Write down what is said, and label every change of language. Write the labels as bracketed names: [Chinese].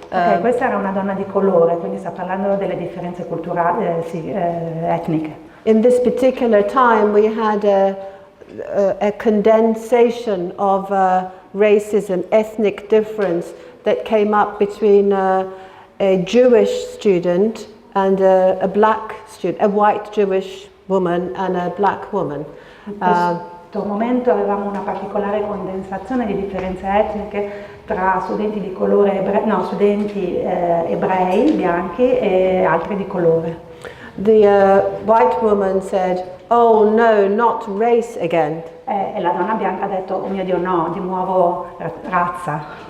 [Italian] Ok, questa era una donna di colore, quindi sta parlando delle differenze culturali, etniche. [English] In this particular time we had a condensation of racism, ethnic difference that came up between a Jewish student and a black student, a white Jewish woman and a black woman. [Italian] In questo momento avevamo una particolare condensazione di differenze etniche tra studenti di colore, studenti ebrei, bianchi e altri di colore. [English] The white woman said, "Oh no, not race again." [Italian] E la donna bianca ha detto, oh mio Dio no, di nuovo razza.